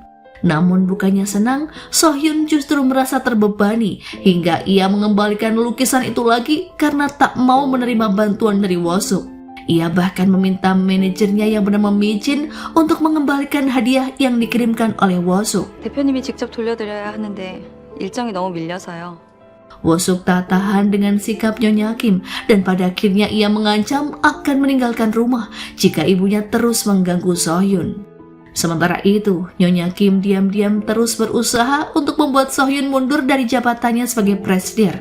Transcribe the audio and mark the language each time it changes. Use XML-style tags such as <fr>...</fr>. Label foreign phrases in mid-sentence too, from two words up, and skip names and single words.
<id>Namun bukannya senang, So-hyun justru merasa terbebani hingga ia mengembalikan lukisan itu lagi karena tak mau menerima bantuan dari Woo-suk. Ia bahkan meminta manajernya yang bernama Mi-jin untuk mengembalikan hadiah yang dikirimkan oleh Woo-suk.</id> <ko>대표님이 직접 돌려드려야 하는데 일정이 너무 밀려서요.</ko> <id>Woo-suk tak tahan dengan sikap Nyonya Kim dan pada akhirnya ia mengancam akan meninggalkan rumah jika ibunya terus mengganggu So-hyun. Sementara itu, Nyonya Kim diam-diam terus berusaha untuk membuat So-hyun mundur dari jabatannya sebagai presidir.</id>